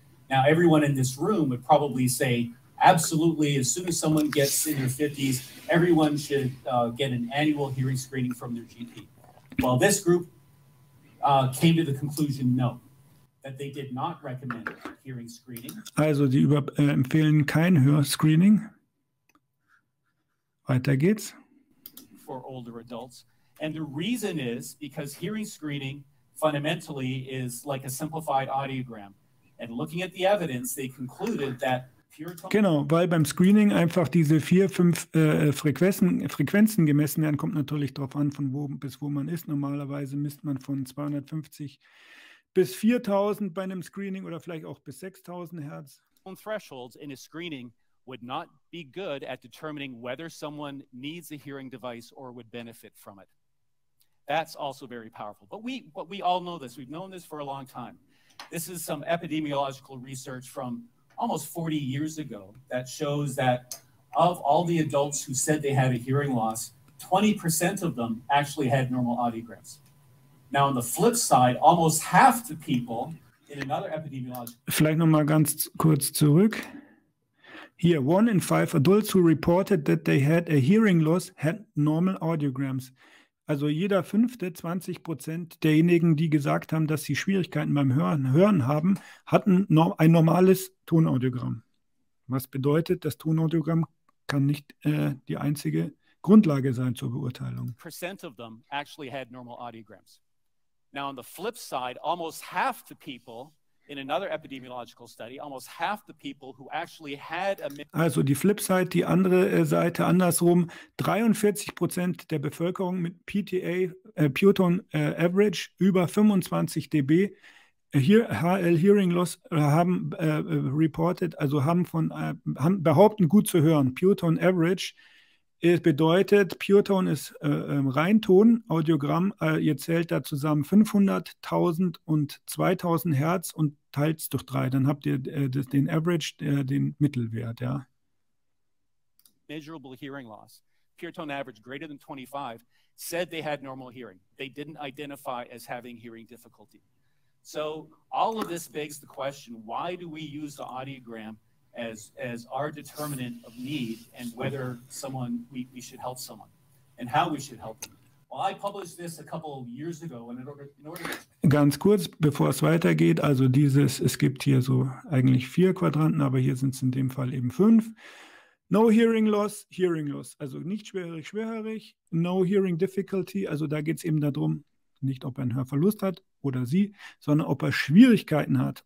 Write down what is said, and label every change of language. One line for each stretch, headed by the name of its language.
English: Now, everyone in this room would probably say, absolutely, as soon as someone gets in their 50s, everyone should get an annual hearing screening from their GP. Well, this group came to the conclusion, no, that they did not recommend hearing screening.
German: Also, die empfehlen kein Hörscreening. Weiter geht's.
English: For older adults. And the reason is because hearing screening fundamentally is like a simplified audiogram. And looking at the evidence, they concluded that pure tone.
German: Genau, weil beim Screening einfach diese 4, 5 Frequenzen gemessen werden, kommt natürlich darauf an, von wo bis wo man ist. Normalerweise misst man von 250 bis 4000 bei einem Screening oder vielleicht auch bis 6000 Hertz.
English: Thresholds in a screening would not be good at determining whether someone needs a hearing device or would benefit from it. That's also very powerful. But we all know this. We've known this for a long time. This is some epidemiological research from almost 40 years ago that shows that of all the adults who said they had a hearing loss, 20% of them actually had normal audiograms. Now, on the flip side, almost half the people in another epidemiological...
German: Vielleicht noch mal ganz kurz zurück.
English: Here, 1 in 5 adults who reported that they had a hearing loss had normal audiograms.
German: Also jeder fünfte, 20% derjenigen, die gesagt haben, dass sie Schwierigkeiten beim Hören haben, hatten ein normales Tonaudiogramm. Was bedeutet, das Tonaudiogramm kann nicht die einzige Grundlage sein zur Beurteilung.
English: Percent of them actually had normal audiograms. Now, on the flip side, almost half the people in another epidemiological study, almost half the people who actually had a...
German: Also die Flipside, die andere Seite andersrum, 43% der Bevölkerung mit PTA, Pure Tone Average, über 25 dB, HL Hearing Loss haben reported, also haben behaupten, gut zu hören. Pure Tone Average bedeutet, Pure Tone ist Reinton, Audiogramm, ihr zählt da zusammen 500, 1000 und 2000 Hertz und teilt es durch 3. Dann habt ihr den Average, den Mittelwert, ja.
English: Measurable hearing loss, Pure Tone Average greater than 25, said they had normal hearing. They didn't identify as having hearing difficulty. So all of this begs the question, why do we use the audiogram as our determinant of need and whether we should help someone and how we should help them? Well, I published this a couple of years ago and in order
German: Ganz kurz, bevor es weitergeht, also es gibt hier so eigentlich 4 Quadranten, aber hier sind es in dem Fall eben 5.
English: No hearing loss,
German: also nicht schwerhörig.
English: No hearing difficulty,
German: also da geht es eben darum, nicht ob er einen Hörverlust hat oder sie, sondern ob er Schwierigkeiten hat.